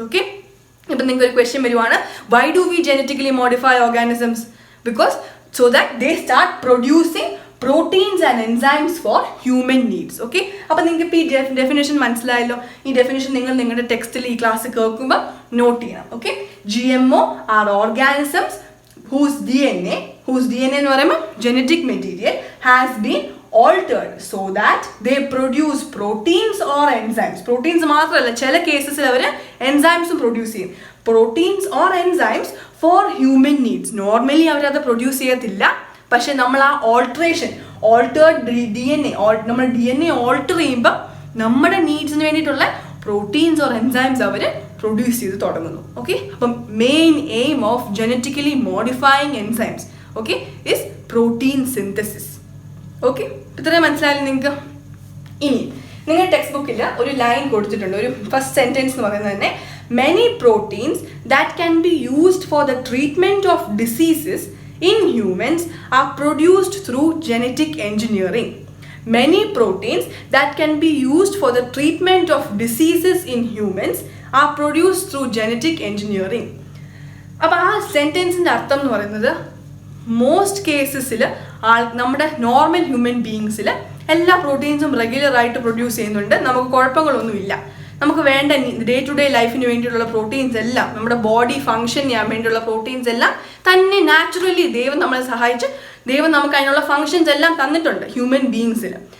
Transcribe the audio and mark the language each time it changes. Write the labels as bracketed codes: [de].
[en] okay, [ml] ഇപ്പം നിങ്ങൾക്ക് ഒരു ക്വസ്റ്റ്യൻ വരുവാണ്, [en] Why do we genetically modify organisms? Because so that they start producing proteins and enzymes for human needs. [ml] Okay, അപ്പോൾ നിങ്ങൾക്ക് ഇപ്പോൾ ഈ ഡെഫിനേഷൻ മനസ്സിലായല്ലോ. ഈ ഡെഫിനേഷൻ നിങ്ങൾ നിങ്ങളുടെ ടെക്സ്റ്റിൽ ഈ ക്ലാസ് കേൾക്കുമ്പോൾ നോട്ട് ചെയ്യണം. [en] okay, GMO are organisms whose DNA [ml] എന്ന് പറയുമ്പോൾ [en] Genetic material has been altered so that they produce proteins or enzymes. [ml] Proteins മാത്രമല്ല, ചില കേസസിൽ അവർ എൻസൈംസും പ്രൊഡ്യൂസ് ചെയ്യും. [en] Proteins or enzymes for human needs. [ml] Normally അവരത് പ്രൊഡ്യൂസ് ചെയ്യത്തില്ല. പക്ഷെ നമ്മൾ ആ ഓൾട്ടേർഡ് DNA, നമ്മൾ DNA ഓൾട്ടർ ചെയ്യുമ്പോൾ നമ്മുടെ നീഡ്സിന് വേണ്ടിയിട്ടുള്ള proteins or enzymes our produce ചെയ്ത് തുടങ്ങുന്നു. [en] Okay, അപ്പം main aim of genetically modifying enzymes okay is protein synthesis. Okay, [ml] ഇത്രയും മനസ്സിലായാലും നിങ്ങൾക്ക്. ഇനി നിങ്ങൾ ടെക്സ്റ്റ് ബുക്കിൽ ഒരു ലൈൻ കൊടുത്തിട്ടുണ്ട്, ഒരു ഫസ്റ്റ് സെൻറ്റൻസ് എന്ന് പറയുന്നത് തന്നെ, [en] Many proteins that can be used for the treatment of diseases in humans are produced through genetic engineering. Many proteins that can be used for the treatment of diseases in humans are produced through genetic engineering. [ml] അപ്പോൾ ആ സെൻറ്റൻസിൻ്റെ അർത്ഥം എന്ന് പറയുന്നത്, most കേസസിൽ നമ്മുടെ normal human ബീയിങ്സിൽ എല്ലാ പ്രോട്ടീൻസും റെഗുലറായിട്ട് produce ചെയ്യുന്നുണ്ട്, നമുക്ക് കുഴപ്പങ്ങളൊന്നുമില്ല. നമുക്ക് വേണ്ട ഡേ ടു ഡേ ലൈഫിന് വേണ്ടിയിട്ടുള്ള പ്രോട്ടീൻസ് എല്ലാം, നമ്മുടെ ബോഡി ഫങ്ഷൻ ചെയ്യാൻ വേണ്ടിയുള്ള പ്രോട്ടീൻസ് എല്ലാം തന്നെ നാച്ചുറലി ദൈവം നമ്മളെ സഹായിച്ച് ദൈവം നമുക്ക് അതിനുള്ള ഫങ്ഷൻസ് എല്ലാം തന്നിട്ടുണ്ട് ഹ്യൂമൻ ബീയിങ്സിൽ.